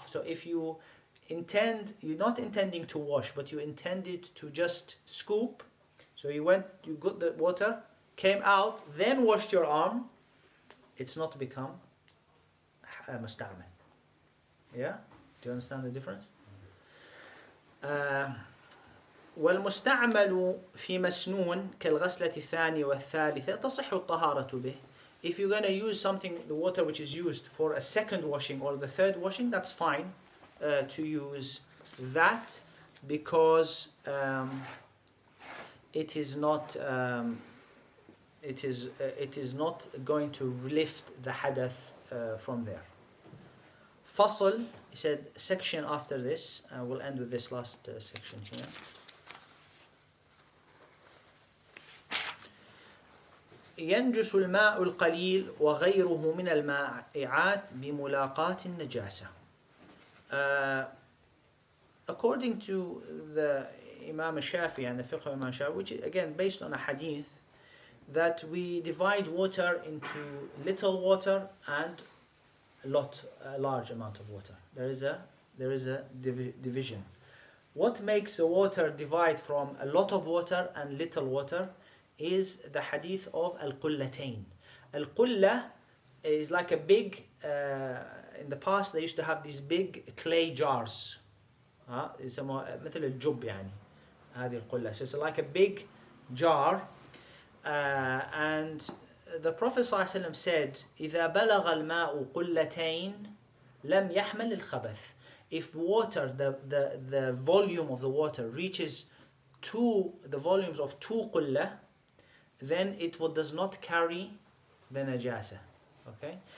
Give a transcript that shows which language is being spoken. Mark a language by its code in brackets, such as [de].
[en] So if you you're not intending to wash, but you intended to just scoop. So you got the water, came out, then washed your arm. It's not become musta'mal. Yeah? Do you understand the difference? [ar] والمستعمل في مسنون كالغسلة الثانية والثالثة تصح الطهارة به. [en] If you're going to use something, the water which is used for a second washing or the third washing, that's fine to use that, because it is not it is not going to lift the hadath from there. Fasl, he said, section after this. We'll end with this last section here. [ar] ينجس الماء القليل وغيره من المائعات بملاقاة النجاسة. [en] According to the Imam Shafi'i and the Fiqh of Imam Shafi'i, which is again based on a hadith, that we divide water into little water and a large amount of water. There is a division. What makes the water divide from a lot of water and little water is the hadith of al-qullatayn. Al-qulla is like a big, in the past they used to have these big clay jars. [ar] يسموها مثل الجب يعني هذه القلة. [en] So it's like a big jar, and the Prophet ﷺ said [ar] إذا بلغ الماء قلتين لم يحمل الخبث. [en] If water, the volume of the water reaches the volumes of 2 qullah, then it does not carry the najasa. Okay?